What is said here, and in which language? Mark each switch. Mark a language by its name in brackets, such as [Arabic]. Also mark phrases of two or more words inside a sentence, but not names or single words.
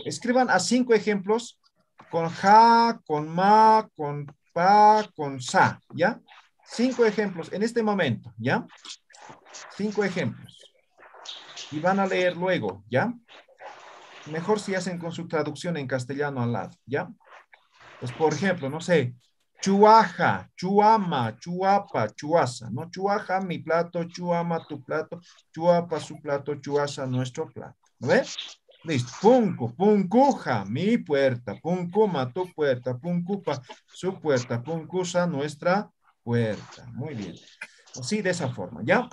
[Spanish] Escriban a 5 ejemplos con ja, con ma, con pa, con sa, ¿ya? 5 ejemplos en este momento, ¿ya? 5 ejemplos. Y van a leer luego, ¿ya? Mejor si hacen con su traducción en castellano al lado, ¿ya? Pues, por ejemplo, no sé, [Aymara] chuaja, chuama, chuapa, chuasa, [Spanish] ¿no? Chuaja, mi plato, chuama, tu plato, chuapa, su plato, chuasa, nuestro plato. ¿No ves? Listo. Puncu, puncuja, mi puerta, puncuma, tu puerta, puncupa, su puerta, puncusa, nuestra puerta. Muy bien. Así, de esa forma, ¿ya?